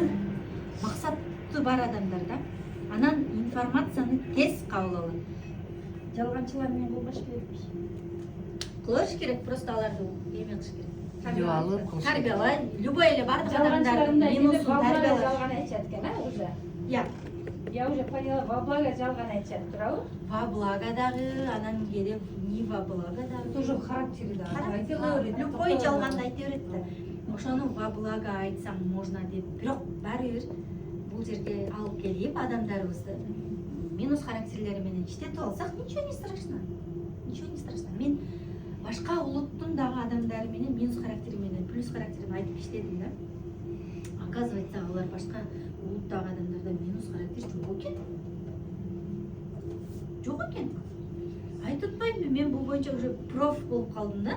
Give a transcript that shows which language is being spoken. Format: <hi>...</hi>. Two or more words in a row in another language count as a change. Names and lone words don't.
<ky>Максаты бар адамдар да. Анан информацияны тез кабыл алат. Жалганчылар менен кылбаш керекпи? Кылыш керек, просто аларды эме кылыш керек. Юалып кылыш керек. Тарбиялай, любой эле бардык адамдардын Жалганчыларында минусун тарбиялаш. жалган айтышат экен, уже.</ky> <ru>Я, Я уже поняла, во благо</ru> <ky>жалган айтышат туурабы?</ky> <ru>во благо</ru> <ky>дагы, анан келип</ky> <ru>не во благо</ru> <ky>дагы. Тоже характери да. Любой жалганды айта берет да. Ошону</ky> <ru>во благо</ru> <ky>айтсаң можно деп, бирок баары бир бул жерге алып келип адамдарыбызды минус характерлери менен иштетип алсак,</ky> <ru>ничего не страшно. Ничего не страшно.</ru> <ky>Мен башка улуттун дагы адамдары менен минус характери менен плюс характерин айтып иштедим да. Оказывается, алар башка улуттагы адамдарда минус характер жок экен. Жок экен. Айтып атпаймынбы, мен бул боюнча уже проф болуп калдым да.</ky>